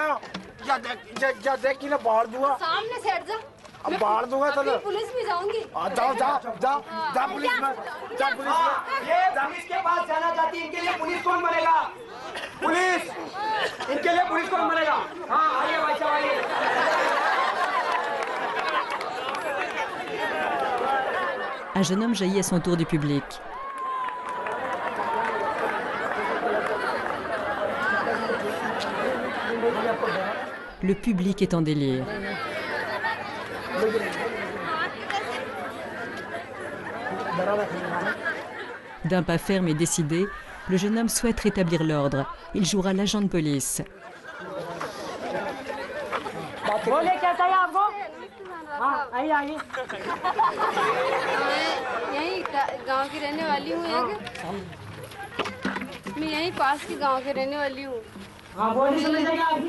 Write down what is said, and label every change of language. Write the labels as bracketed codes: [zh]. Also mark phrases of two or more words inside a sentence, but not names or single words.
[hi] या देख ना बाहर दूंगा। सामने से हट जा। अब बाहर दूंगा तो पुलिस भी जाऊंगी। जाओ जाओ जाओ जा पुलिस में जा पुलिस में। ये पुलिस के पास जाना चाहती है, इनके लिए पुलिस कौन बनेगा? पुलिस, इनके लिए पुलिस कौन बनेगा? हाँ आइए भाई साहब आइए। [fr] Un jeune homme jaillit à son tour du public. Le public est en délire. D'un pas ferme et décidé, le jeune homme souhaite rétablir l'ordre. Il jouera l'agent de police. [hi] बोले क्या चाहिए आपको? हाँ आइए आइए। मैं यहीं गांव की रहने वाली हूँ। मैं यहीं पास की गांव के रहने वाली हूँ। हाँ बोलिए समस्या क्या आपकी?